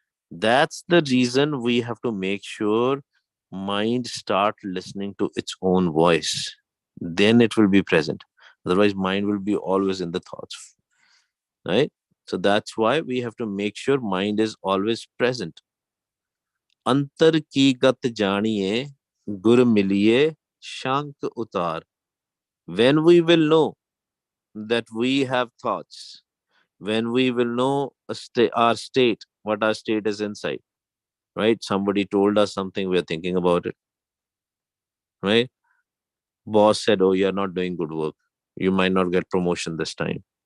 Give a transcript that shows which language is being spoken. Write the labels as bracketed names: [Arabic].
[English] That's the reason we have to make sure mind start listening to its own voice. Then it will be present. Otherwise, mind will be always in the thoughts, right? So that's why we have to make sure mind is always present. [Punjabi] अंतर की गत जानिए गुर मिलिए shank utar. [English] When we will know that we have thoughts, when we will know our state, what our state is inside, right? Somebody told us something, we're thinking about it, right? Boss said, oh, you're not doing good work. You might not get promotion this time.